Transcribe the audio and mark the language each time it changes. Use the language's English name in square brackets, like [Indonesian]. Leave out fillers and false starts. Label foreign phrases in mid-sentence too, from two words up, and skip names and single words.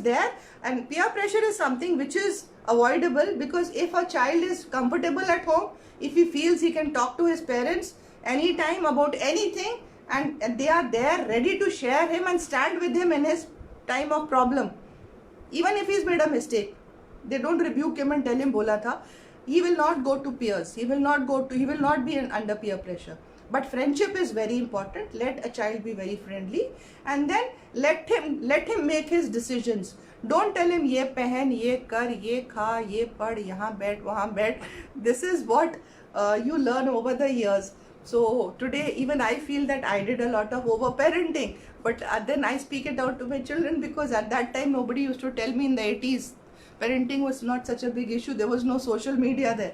[English] there, and peer pressure is something which is avoidable, because if a child is comfortable at home, if he feels he can talk to his parents anytime about anything, and they are there ready to share him and stand with him in his time of problem, even if he's made a mistake, they don't rebuke him and tell him [Hindi] बोला था, [English] he will not go to peers, he will not be under peer pressure. But friendship is very important. Let a child be very friendly, and then let him make his decisions. Don't tell him [Hindi] ये पहन, ये कर, ये खा, ये पढ़, यहाँ बैठ, वहाँ बैठ. [English] This is what you learn over the years. So today even I feel that I did a lot of over parenting, but then I speak it out to my children, because at that time nobody used to tell me. In the 80s parenting was not such a big issue. There was no social media there.